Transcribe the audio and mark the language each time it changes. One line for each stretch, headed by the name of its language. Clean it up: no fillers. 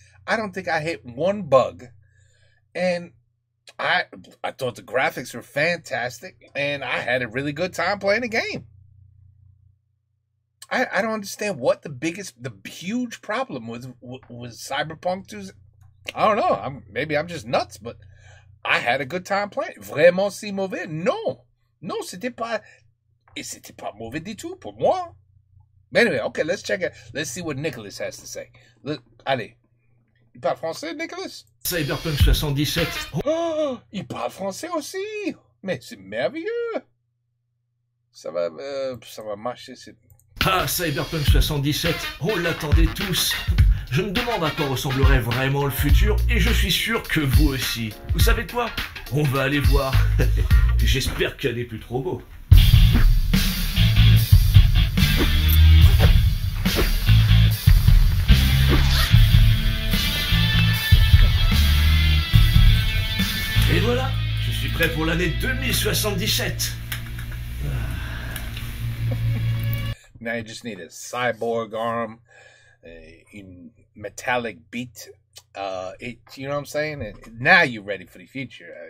English: I don't think I hit one bug. And I thought the graphics were fantastic, and I had a really good time playing the game. I don't understand what the huge problem was Cyberpunk 2. I don't know. Maybe I'm just nuts, but I had a good time playing.
French: Vraiment si mauvais? Non, c'était pas mauvais du tout pour moi.
English: Anyway, okay, let's check it. Let's see what Nicolas has to say.
French: Allez. Il parle français, Nicolas? Cyberpunk 77. Oh, il parle français aussi. Mais c'est merveilleux. Ça va marcher. Ah, Cyberpunk 77. On l'attendait tous. Je me demande à quoi ressemblerait vraiment le futur, et je suis sûr que vous aussi. Vous savez quoi? On va aller voir. J'espère qu'il y a des plus trop beaux. Et voilà, je suis prêt pour l'année 2077.
English: Now you just need a cyborg arm, in metallic beat. You know what I'm saying? And now you're ready for the future.